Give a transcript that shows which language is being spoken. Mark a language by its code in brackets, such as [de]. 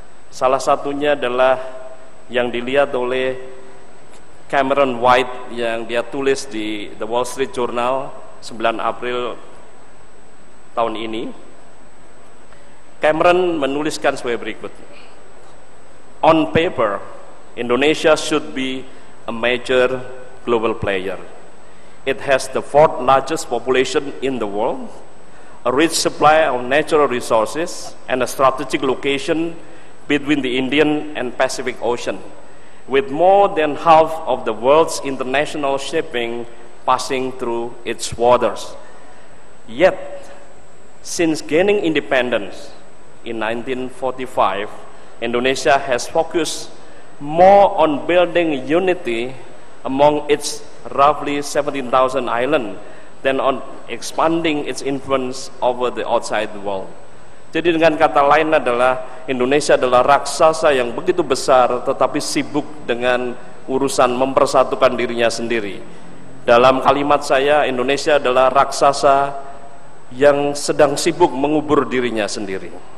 [id] Salah satunya adalah yang dilihat oleh Cameron White yang dia tulis di The Wall Street Journal 9 April tahun ini. Cameron menuliskan sebagai berikut. [en] On paper, Indonesia should be a major global player. It has the fourth largest population in the world, a rich supply of natural resources, and a strategic location between the Indian and Pacific Ocean, with more than half of the world's international shipping passing through its waters. Yet, since gaining independence in 1945, Indonesia has focused more on building unity among its roughly 17,000 islands than on expanding its influence over the outside world. [id] Jadi dengan kata lain adalah Indonesia adalah raksasa yang begitu besar tetapi sibuk dengan urusan mempersatukan dirinya sendiri. Dalam kalimat saya, Indonesia adalah raksasa yang sedang sibuk mengubur dirinya sendiri.